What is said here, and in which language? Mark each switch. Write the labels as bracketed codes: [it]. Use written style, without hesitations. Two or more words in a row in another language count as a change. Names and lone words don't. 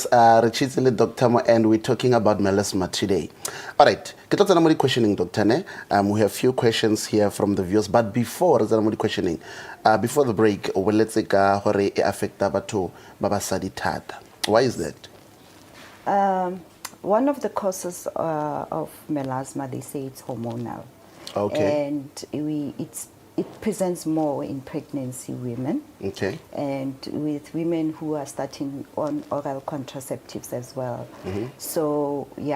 [tn] Richitsile Dr. [en] Mo, and we're talking about melasma today. All right, [tn] ke tlo tsena mo di questioning, Doctor, ne? [en] We have few questions here from the viewers, but before [tn] tsena mo di questioning, [en] before the break, let's say [tn] ka hore e affecta batho ba basadi thata. [en] Why is that? One of the causes of melasma, they say it's hormonal. Okay. And it presents more in pregnancy women. Okay. And with women who are starting on oral contraceptives as well.